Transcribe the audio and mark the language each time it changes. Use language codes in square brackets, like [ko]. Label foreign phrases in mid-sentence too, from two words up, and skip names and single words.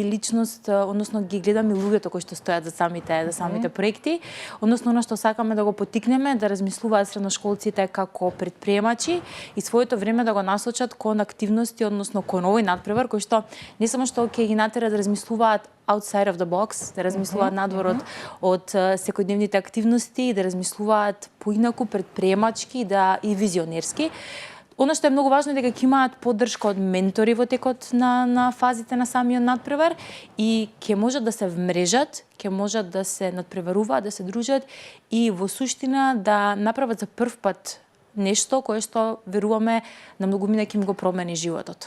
[mk] личност, односно ги гледаме луѓето кои што стојат за самите проекти, односно она што сакаме да го поттикнеме да размислуваат средношколците како предприемачи и своето време да го насочат кон активности, односно кон овој надпревар кој што не само што ќе ги натера да размислуваат [en] outside of the box, [mk] да размислуваат надвор од секојдневните активности, да размислуваат поинаку предприемачки и визионерски. Оно што е многу важно е дека ќе имаат поддршка од ментори во текот на фазите на самиот надпревар и ќе можат да се вмрежат, ќе можат да се надпреваруваат, да се дружат и во суштина да направат за прв пат нешто кое што веруваме на многумина ќе им го промени животот.